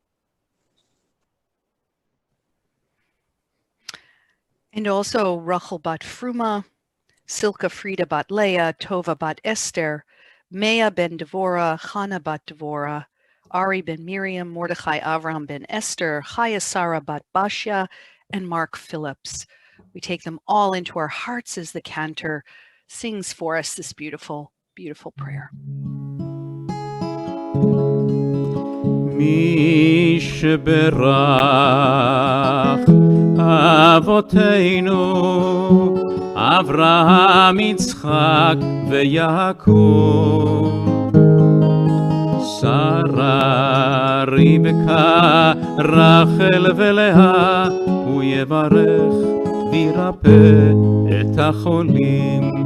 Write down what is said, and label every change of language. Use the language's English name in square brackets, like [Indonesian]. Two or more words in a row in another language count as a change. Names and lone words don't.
[English] And also Rachel bat Fruma, Silka Frida bat Leah, Tova bat Esther, Mea ben Devora, Chana bat Devora, Ari ben Miriam, Mordechai Avram ben Esther, Chaya Sarah bat Bashya, and Mark Phillips. We take them all into our hearts as the Cantor sings for us this beautiful, beautiful prayer. [Hebrew] מי שברך אבותינו אברהם יצחק ויעקב שרה רבקה רחל ולאה הוא יברך וירפא את החולים